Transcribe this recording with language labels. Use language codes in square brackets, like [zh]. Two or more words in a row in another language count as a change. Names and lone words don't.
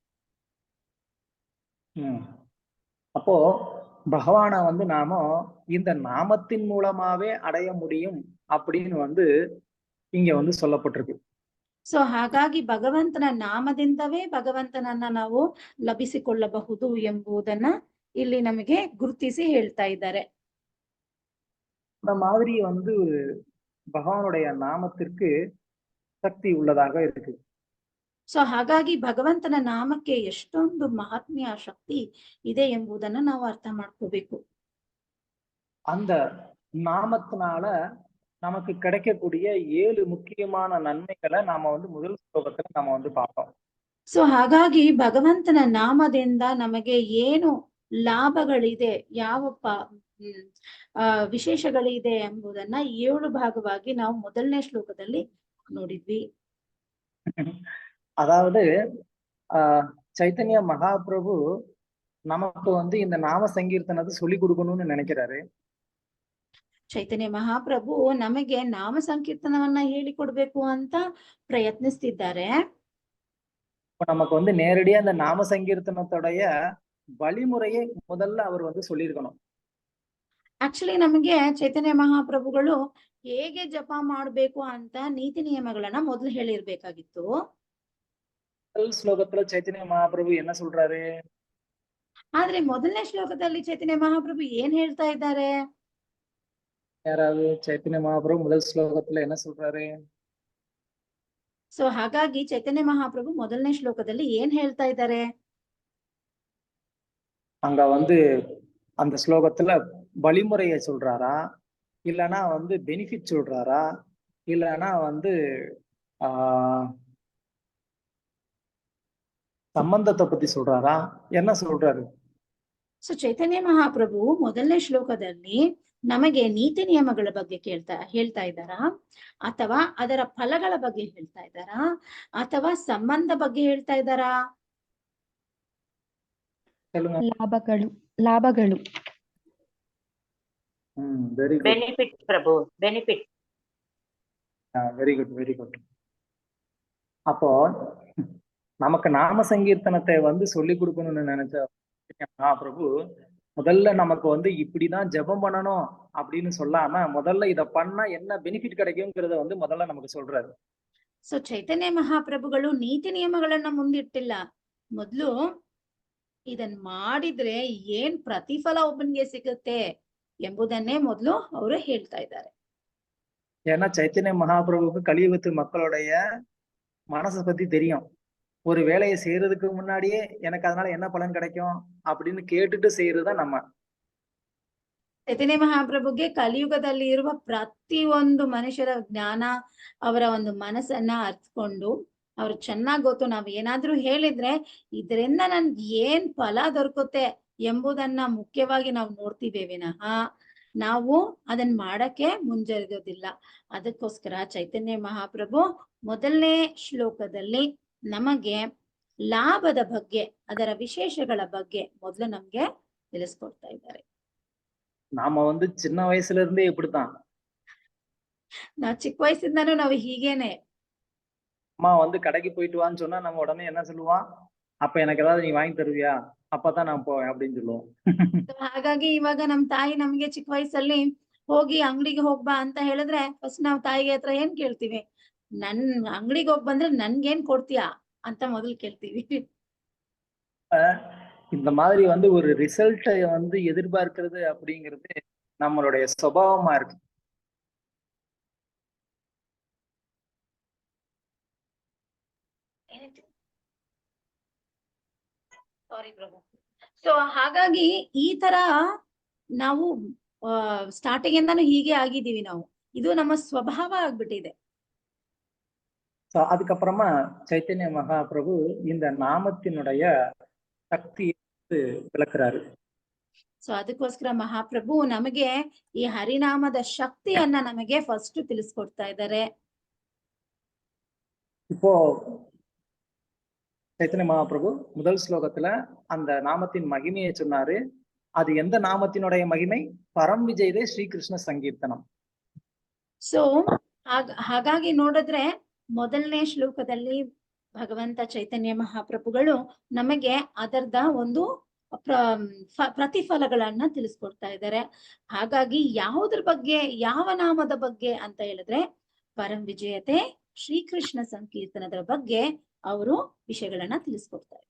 [ta] அப்போ பகவானை வந்து நாம இந்த நாமத்தின் மூலமாவே அடைய முடியும் அப்படின்னு வந்து இங்க வந்து சொல்லப்பட்டிருக்கு. [kn] ಸೊ ಹಾಗಾಗಿ ಭಗವಂತನ ನಾಮದಿಂದವೇ ಭಗವಂತನನ್ನ ನಾವು ಲಭಿಸಿಕೊಳ್ಳಬಹುದು ಎಂಬುದನ್ನ ಇಲ್ಲಿ ನಮಗೆ ಗುರುತಿಸಿ ಹೇಳ್ತಾ ಇದ್ದಾರೆ. [ta] இந்த மாதிரி வந்து பகவானுடைய நாமத்திற்கு சக்தி உள்ளதாக இருக்கு. [kn] ಸೊ ಹಾಗಾಗಿ ಭಗವಂತನ ನಾಮಕ್ಕೆ ಎಷ್ಟೊಂದು ಮಹಾತ್ಮ್ಯ ಶಕ್ತಿ ಇದೆ ಎಂಬುದನ್ನ ನಾವು ಅರ್ಥ ಮಾಡ್ಕೋಬೇಕು. [ta] அந்த நாமத்தினால நமக்கு கிடைக்கக்கூடிய 7 முக்கியமான நன்மைகளை நாம வந்து முதல் ஸ்லோகத்துல நாம வந்து பார்த்தோம். [kn] ಸೊ ಹಾಗಾಗಿ ಭಗವಂತನ ನಾಮದಿಂದ ನಮಗೆ ಏನು ಲಾಭಗಳಿದೆ, ಯಾವ ವಿಶೇಷಗಳಿದೆ ಎಂಬುದನ್ನ 7 ಭಾಗವಾಗಿ ನಾವು ಮೊದಲನೇ ಶ್ಲೋಕದಲ್ಲಿ ನೋಡಿದ್ವಿ. [ta] அதாவது சைத்தன்ய மகாபிரபு நமக்கு வந்து இந்த நாம சங்கீர்த்தனத்தை சொல்லி கொடுக்கணும்னு நினைக்கிறாரு. [kn] ಚೈತನ್ಯ ಮಹಾಪ್ರಭು ನಮಗೆ ನಾಮ ಸಂಕೀರ್ತನವನ್ನ ಹೇಳಿಕೊಡ್ಬೇಕು ಅಂತ ಪ್ರಯತ್ನಿಸ್ತಿದ್ದಾರೆ. [ta] நமக்கு வந்து நேரடியா அந்த நாம சங்கீர்த்தனத்தோடைய வழிமுறையை முதல்ல அவர் வந்து சொல்லியிருக்கணும். [kn] ಆಕ್ಚುಲಿ ನಮಗೆ ಚೈತನ್ಯ ಮಹಾಪ್ರಭುಗಳು ಹೇಗೆ ಜಪ ಮಾಡ್ಬೇಕು ಅಂತ ನೀತಿ ನಿಯಮಗಳನ್ನ ಮೊದಲು ಹೇಳಿರ್ಬೇಕಾಗಿತ್ತು. [ta] முதல் ஸ்லோகத்துல சைத்தன்ய மகாபிரபு என்ன சொல்றாரு? [kn] ಆದ್ರೆ ಮೊದಲನೇ ಶ್ಲೋಕದಲ್ಲಿ ಚೈತನ್ಯ ಮಹಾಪ್ರಭು ಏನ್ ಹೇಳ್ತಾ ಇದ್ದಾರೆ? [ta] யாராவது சைத்தன்ய மகாபிரபு முதல் ஸ்லோகத்துல என்ன சொல்றாரு? [kn] ಸೊ ಹಾಗಾಗಿ ಚೈತನ್ಯ ಮಹಾಪ್ರಭು ಮೊದಲನೇ ಶ್ಲೋಕದಲ್ಲಿ ಏನ್ ಹೇಳ್ತಾ ಇದ್ದಾರೆ? [ta] அங்க வந்து அந்த ஸ்லோகத்துல வழிமுறையை சொல்றாரா, இல்லைன்னா வந்து பெனிஃபிட் சொல்றாரா, இல்லைன்னா வந்து ಸಂಬಂಧத்தை பத்தி சொல்றாரா, என்ன சொல்றாரு? [kn] ಸೊ ಚೈತನ್ಯ ಮಹಾಪ್ರಭು ಮೊದಲನೇ ಶ್ಲೋಕದಲ್ಲಿ ನಮಗೆ ನೀತಿ ನಿಯಮಗಳ ಬಗ್ಗೆ ಹೇಳ್ತಾ ಇದ್ದಾರಾ, ಅಥವಾ ಅದರ ಫಲಗಳ ಬಗ್ಗೆ ಹೇಳ್ತಾ ಇದ್ದಾರಾ, ಅಥವಾ ಸಂಬಂಧ ಬಗ್ಗೆ ಹೇಳ್ತಾ ಇದ್ದಾರಾ? ಲಾಭಗಳು. [en] very good. [kn] ಬೆನಿಫಿಟ್ ಪ್ರಭು, ಬೆನಿಫಿಟ್. [en] very good, very good. [ta] அப்போ நமக்கு நாம சங்கீர்த்தனத்தை வந்து சொல்லி கொடுக்கணும்னு நினைச்ச மகாபிரபு முதல்ல நமக்கு வந்து இப்படிதான் ஜெபம் பண்ணணும் அப்படின்னு சொல்லாம முதல்ல இத பண்ணா என்ன பெனிஃபிட் கிடைக்கும்ங்கறத வந்து முதல்ல நமக்கு சொல்றாரு. [kn] ಸೊ ಚೈತನ್ಯ ಮಹಾಪ್ರಭುಗಳು ನೀತಿ ನಿಯಮಗಳನ್ನ ಮುಂದಿಟ್ಟಿಲ್ಲ, ಮೊದ್ಲು ಇದನ್ ಮಾಡಿದ್ರೆ ಏನ್ ಪ್ರತಿಫಲ ಒಬ್ಬನಿಗೆ ಸಿಗುತ್ತೆ ಎಂಬುದನ್ನೇ ಮೊದಲು ಅವರು ಹೇಳ್ತಾ ಇದ್ದಾರೆ. [ta] ஏன்னா சைத்தன்ய மகாபிரபுக்கு கலியுகத்து மக்களுடைய மனசை பத்தி தெரியும். ஒரு வேலையை செய்யறதுக்கு முன்னாடியே எனக்கு அதனால என்ன பலன் கிடைக்கும் அப்படின்னு கேட்டுட்டு செய்யறதுதான் நம்ம. [kn] ಚೈತನ್ಯ ಮಹಾಪ್ರಭುಗೆ ಕಲಿಯುಗದಲ್ಲಿ ಇರುವ ಪ್ರತಿಯೊಂದು ಮನುಷ್ಯರ ಜ್ಞಾನ, ಅವರ ಒಂದು ಮನಸ್ಸನ್ನ ಅರ್ಥಕೊಂಡು ಅವ್ರು ಚೆನ್ನಾಗ್ ಗೊತ್ತು, ನಾವ್ ಏನಾದ್ರೂ ಹೇಳಿದ್ರೆ ಇದರಿಂದ ನನ್ಗೆ ಏನ್ ಫಲ ದೊರಕುತ್ತೆ ಎಂಬುದನ್ನ ಮುಖ್ಯವಾಗಿ ನಾವು ನೋಡ್ತೀವಿ ವಿನಃ ನಾವು ಅದನ್ನ ಮಾಡಕ್ಕೆ ಮುಂಜರಿಗೋದಿಲ್ಲ. ಅದಕ್ಕೋಸ್ಕರ ಚೈತನ್ಯ ಮಹಾಪ್ರಭು ಮೊದಲನೇ ಶ್ಲೋಕದಲ್ಲಿ ನಮಗೆ ಲಾಭದ ಬಗ್ಗೆ, ಅದರ ವಿಶೇಷಗಳ ಬಗ್ಗೆ ಮೊದಲು ನಮ್ಗೆ ತಿಳಿಸ್ಕೊಡ್ತಾ ಇದ್ದಾರೆ. [ta] நாம வந்து சின்ன வயசுல இருந்தே இப்படித்தான் [kn] ನಾವ್ ಚಿಕ್ಕ ವಯಸ್ಸಿಂದಾನು ನಾವು ಹೀಗೇನೆ. [ta] அம்மா வந்து கடைக்கு போயிட்டு வான்னு சொன்னா நம்ம உடனே என்ன சொல்லுவான்? அப்ப எனக்கு ஏதாவது நீ வாங்கி தருவியா? அப்பதான் நான் போவேன் அப்படின்னு சொல்லுவோம். [kn] So ಹಾಗಾಗಿ ಇವಾಗ ನಮ್ ತಾಯಿ ನಮ್ಗೆ ಚಿಕ್ಕ ವಯಸ್ಸಲ್ಲಿ ಹೋಗಿ ಅಂಗಡಿಗೆ ಹೋಗ್ಬಾ ಅಂತ ಹೇಳಿದ್ರೆ ಫಸ್ಟ್ ನಾವ್ ತಾಯಿಗೆ ಹತ್ರ ಏನ್ ಕೇಳ್ತೀವಿ? ನನ್ ಅಂಗಡಿಗೆ ಹೋಗ್ ಬಂದ್ರೆ ನನ್ಗೇನ್ ಕೊಡ್ತೀಯಾ ಅಂತ ಮೊದಲು ಕೇಳ್ತೀವಿ. [ta] இந்த மாதிரி வந்து ஒரு ரிசல்ட்டை வந்து எதிர்பார்க்கிறது அப்படிங்கிறது நம்மளுடைய சுபாவமா இருக்கு. [kn] ಸಾರಿ ಪ್ರಭು. ಸೊ ಹಾಗಾಗಿ ಈ ತರ ನಾವು ಸ್ಟಾರ್ಟಿಂಗ್ ಇಂದಾನು ಹೀಗೆ ಆಗಿದ್ದೀವಿ ನಾವು. ಇದು ನಮ್ಮ ಸ್ವಭಾವ ಆಗ್ಬಿಟ್ಟಿದೆ. [ta] So, அதுக்கப்புறமா சைத்தன்ய மகாபிரபு இந்த நாமத்தினுடைய சக்தியை விளக்குறாரு. [kn] ಸೊ ಅದಕ್ಕೋಸ್ಕರ ಮಹಾಪ್ರಭು ನಮಗೆ ಈ ಹರಿನಾಮದ ಶಕ್ತಿಯನ್ನ ನಮಗೆ ಫಸ್ಟ್ ತಿಳಿಸ್ಕೊಡ್ತಾ ಇದ್ದಾರೆ. [ta] இப்போ சைத்தன்ய மகாபிரபு முதல் ஸ்லோகத்துல அந்த நாமத்தின் மகிமையை சொன்னாரு. அது எந்த நாமத்தினுடைய மகிமை? [sa] परं विजयते श्रीकृष्ण संकीर्तनम्. [kn] ಸೊ ಹಾಗಾಗಿ ನೋಡಿದ್ರೆ ಮೊದಲನೇ ಶ್ಲೋಕದಲ್ಲಿ ಭಗವಂತ ಚೈತನ್ಯ ಮಹಾಪ್ರಭುಗಳು ನಮಗೆ ಅದರದ ಒಂದು ಪ್ರತಿಫಲಗಳನ್ನ ತಿಳಿಸ್ಕೊಡ್ತಾ ಇದ್ದಾರೆ. ಹಾಗಾಗಿ ಯಾವುದ್ರ ಬಗ್ಗೆ, ಯಾವ ನಾಮದ ಬಗ್ಗೆ ಅಂತ ಹೇಳಿದ್ರೆ [sa] परं विजयते श्रीकृष्ण [kn] ಸಂಕೀರ್ತನದ ಬಗ್ಗೆ ಅವರು ವಿಷಯಗಳನ್ನ ತಿಳಿಸ್ಕೊಡ್ತಾ ಇದ್ದಾರೆ.